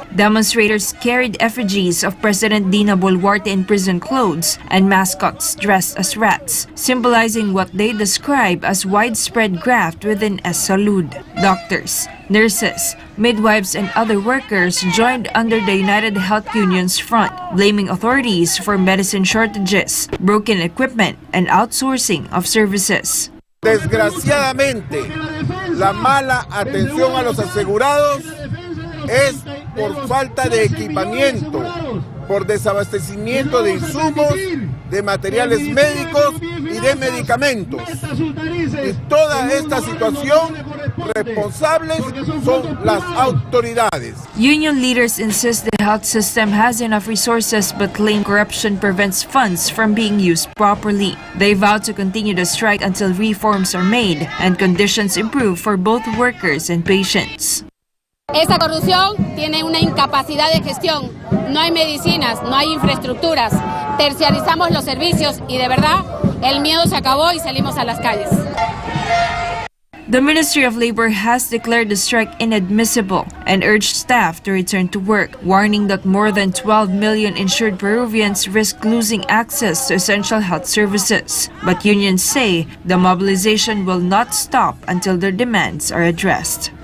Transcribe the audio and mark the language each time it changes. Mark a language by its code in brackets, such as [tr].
[en] Demonstrators carried effigies of President Dina Boluarte in prison clothes and mascots dressed as rats, symbolizing what they describe as widespread graft within SALUD. Doctors, nurses, midwives, and other workers joined under the United Health Union's front, blaming authorities for medicine shortages, broken equipment, and outsourcing of services. [es] Desgraciadamente, la mala atención a los asegurados es por falta de equipamiento, por desabastecimiento de insumos, de materiales médicos y de medicamentos. Y toda esta situación responsables son las autoridades. [en] Union leaders insist the health system has enough resources but claim corruption prevents funds from being used properly. They vow to continue the strike until reforms are made and conditions improve for both workers and patients. [es] Esa corrupción tiene una incapacidad de gestión. No hay medicinas, no hay infraestructuras. Terciarizamos los servicios y de verdad el miedo se acabó y salimos a las calles. [en] The Ministry of Labor has declared the strike inadmissible and urged staff to return to work, warning that more than 12 million insured Peruvians risk losing access to essential health services. But unions say the mobilization will not stop until their demands are addressed.